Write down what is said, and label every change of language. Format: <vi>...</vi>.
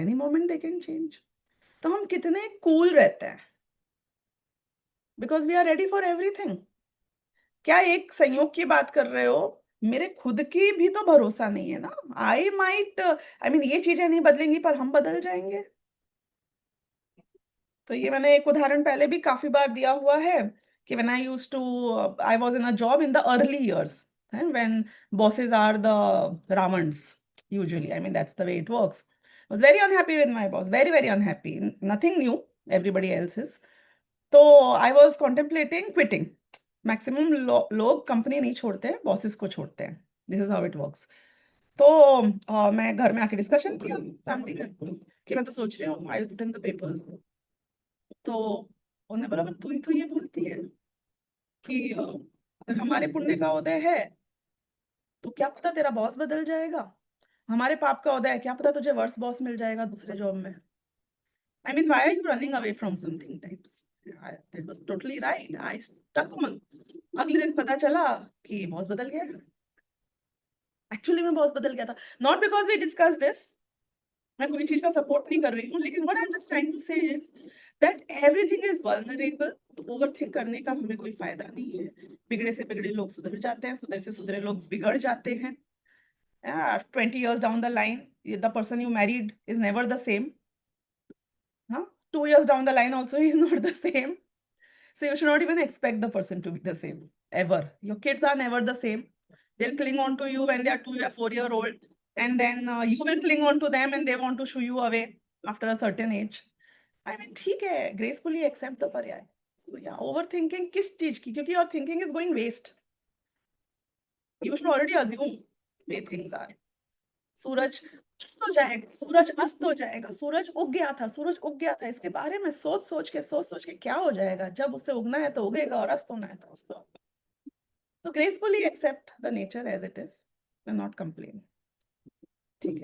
<en>Any moment they can change.</en> <hi>तो हम कितने कूल रहते हैं,</hi> <en>Because we are ready for everything.</en> <hi>क्या एक संयोग की बात कर रहे हो? मेरे खुद की भी तो भरोसा नहीं है ना।</hi> <en>I might, I mean,</en> <hi>ये चीजें नहीं बदलेंगी पर हम बदल जाएंगे। तो ये मैंने एक उदाहरण पहले भी काफी बार दिया हुआ है कि</hi> <en>when I used to, I was in a job in the early years, when bosses are the Ravans, usually. I mean, that's the way it works. I was very unhappy with my boss, very, very unhappy. Nothing new, everybody else is. तो I was contemplating quitting.</en> <hi>Maximum लोग company नहीं छोड़ते हैं, bosses को छोड़ते हैं।</hi> <en>This is how it works.</en> <hi>तो मैं घर में आके डिस्कशन किया फैमिली का कि मैं तो सोच रही हूँ</hi> <en>I will put in the papers.</en> <hi>तो उन्होंने बोला, तू ही तो ये बोलती है कि अगर हमारे पुण्य का उदय है तो क्या पता तेरा बॉस बदल जाएगा, हमारे पाप का उदय है क्या पता तुझे वर्स बॉस मिल जाएगा दूसरे जॉब में।</hi> <en>I mean, why are you running away from something types? That was totally right. I stuck on.</en> <hi>अगले दिन पता चला कि बॉस बदल गया। एक्चुअली में बॉस बदल गया था,</hi> <en>Not because we discuss this.</en> <hi>मैं कोई चीज का सपोर्ट नहीं कर रही हूँ, लेकिन</hi> <en>What I am just trying to say is that everything is vulnerable.</en> <hi>तो ओवरथिंक करने का हमें कोई फायदा नहीं है। बिगड़े से बिगड़े लोग सुधर जाते हैं, सुधरे से सुधरे लोग बिगड़ जाते हैं।</hi> <en>20 years down the line, the person you married is never the same. 2 years down the line also he is not the same. So you should not even expect the person to be the same ever. Your kids are never the same. They'll cling on to you when they are 2 or 4 year old, and then you will cling on to them and they want to shoo you away after a certain age. I mean,</en> <hi>ठीक है,</hi> <en>gracefully accept the पर्याय. So yeah, overthinking</en> <hi>किस चीज की?</hi> <en>क्योंकि your thinking is going waste. You should already assume where things are.</en> <hi>सूरज अस्त हो जाएगा, सूरज अस्त हो जाएगा, सूरज उग गया था, सूरज उग गया था, इसके बारे में सोच सोच के क्या हो जाएगा? जब उसे उगना है तो उगेगा और अस्त होना है तो अस्त होगा।</hi> <en>तो gracefully accept the nature as it is and not complain.</en> <hi>ठीक है।</hi>